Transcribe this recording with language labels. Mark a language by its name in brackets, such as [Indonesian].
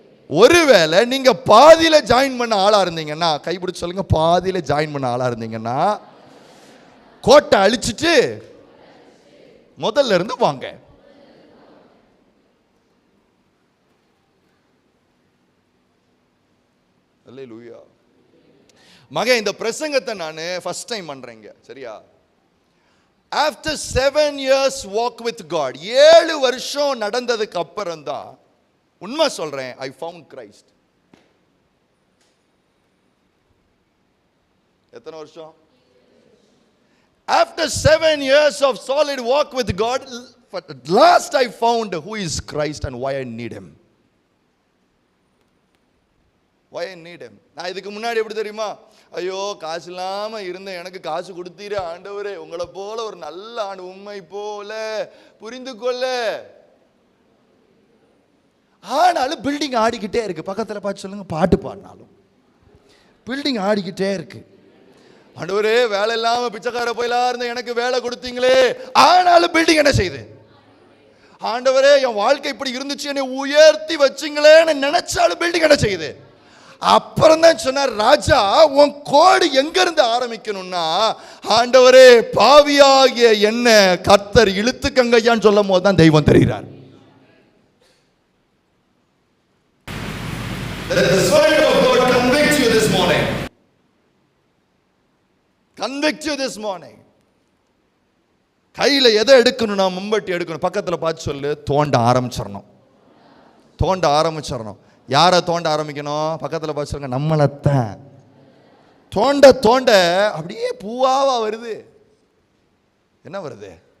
[Tamil] ஒருவேளை நீங்க பாதியில ஜாயின் பண்ண ஆளா இருந்தீங்கன்னா, கைப்பிடிச்சு சொல்லுங்க, பாதியில ஜாயின் பண்ண ஆளா இருந்தீங்கன்னா, கோட்டை அழிச்சிட்டு முதல்ல இருந்து வாங்க. அல்லேலூயா. மகன், இந்த பிரசங்கத்தை நான் ஃபர்ஸ்ட் டைம் பண்றேங்க, சரியா? [English] After 7 years walk with God, [Tamil] 7 வருஷம் நடந்ததுக்கு அப்புறம் தான் உண்மை சொல்றேன், [English] I found Christ. [Tamil] எத்தனை வருஷம்? [English] After 7 years of solid walk with God, at last I found who is Christ and why I need him. Why I need him. [Tamil] நான் இதுக்கு முன்னாடி எப்படி தெரியுமா? ஐயோ, காசு இல்லாம இருந்த எனக்கு காசு கொடுத்தீர ஆண்டவரே, உங்களை போல ஒரு நல்ல ஆண்டு, உண்மை போல புரிந்து கொள்ள. ஆனாலும் பில்டிங் ஆடிக்கிட்டே இருக்கு. பக்கத்தில் பார்த்து சொல்லுங்க, பாட்டு பாடினாலும் பில்டிங் ஆடிக்கிட்டே இருக்கு. ஆண்டவரே, வேலை இல்லாம பிச்சைக்கார போயெல்லாம் இருந்த எனக்கு வேலை கொடுத்தீங்களே, ஆனாலும் பில்டிங் என்ன செய்யுது? ஆண்டவரே, என் வாழ்க்கை இப்படி இருந்துச்சு, என்னை உயர்த்தி வச்சிங்களேன்னு நினைச்சாலும் பில்டிங் என்ன செய்யுது? அப்புறம் தான் சொன்னார், ராஜா உன் கோடு எங்க இருந்து ஆரம்பிக்கணும்னா, ஆண்டவரே பாவியாகிய என்ன கர்த்தர் இழுத்துக்கங்கையான்னு சொல்லும் போது தான் தெய்வம் தெரிகிறார். [English] The Spirit of God convicts you this morning. Convict you this morning. [Tamil] கையில் எதை எடுக்கணும்னா மம்பட்டி எடுக்கணும். பக்கத்தில் பார்த்து சொல்லு, தோண்ட ஆரம்பிச்சிடணும். தோண்ட ஆரம்பிச்சிடணும். யாரை தோண்ட ஆரம்பிக்கணும்? பக்கத்தில் பார்த்து சொல்லுங்க, நம்மளைத்தான். தோண்ட தோண்ட அப்படியே பூவாவா வருது. என்ன வருது?